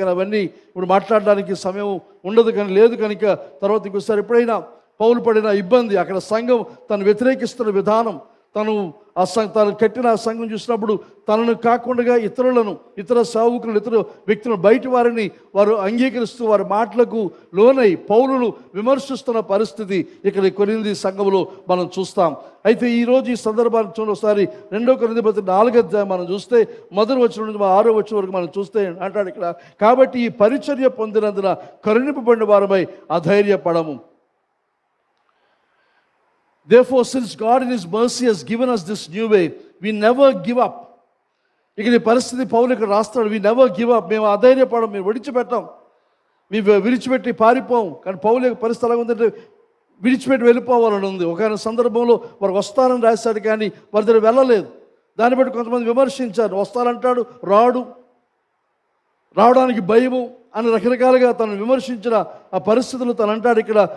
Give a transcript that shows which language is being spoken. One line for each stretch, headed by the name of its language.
Telugu: కానీ అవన్నీ ఇప్పుడు మాట్లాడడానికి సమయం ఉండదు, కానీ లేదు కనుక తర్వాత ఇంకోసారి ఎప్పుడైనా పౌలు పడిన ఇబ్బంది, అక్కడ సంఘం తను వ్యతిరేకిస్తున్న విధానం, తను కట్టిన ఆ సంఘం చూసినప్పుడు తనను కాకుండా ఇతరులను, ఇతర సేవకులను, ఇతర వ్యక్తులను, బయటి వారిని వారు అంగీకరిస్తూ వారి మాటలకు లోనై పౌలును విమర్శిస్తున్న పరిస్థితి ఇక్కడ కొరింథీ సంఘంలో మనం చూస్తాం. అయితే ఈరోజు ఈ సందర్భాన్ని చూడండి ఒకసారి 2 కొరింథీ పత్రిక 4వ అధ్యాయం మనం చూస్తే 1వ వచనం నుంచి 6వ వచనం వరకు మనం చూస్తే అంటాడు ఇక్కడ, కాబట్టి ఈ పరిచర్య పొందినందున కరుణింపబడిన వారమై అధైర్యపడము.
English: Therefore, since God in His mercy has given us this new way, we never give up.
Telugu: ఇక్కడ ఈ పరిస్థితి పౌలు ఇక్కడ రాస్తాడు,
English: we never give up.
Telugu: మేము అధైర్యపడం, మేము విడిచిపెట్టాం, మేము విడిచిపెట్టి పారిపోం. కానీ పౌలు యొక్క పరిస్థితి ఎలా ఉందంటే విడిచిపెట్టి వెళ్ళిపోవాలని ఉంది. ఒక సందర్భంలో వారు వస్తారని రాశాడు, కానీ వారి దగ్గర వెళ్ళలేదు. దాన్ని బట్టి కొంతమంది విమర్శించారు, వస్తారంటాడు, రావడానికి భయము అని రకరకాలుగా తను విమర్శించిన ఆ పరిస్థితులు తను అంటాడు ఇక్కడ.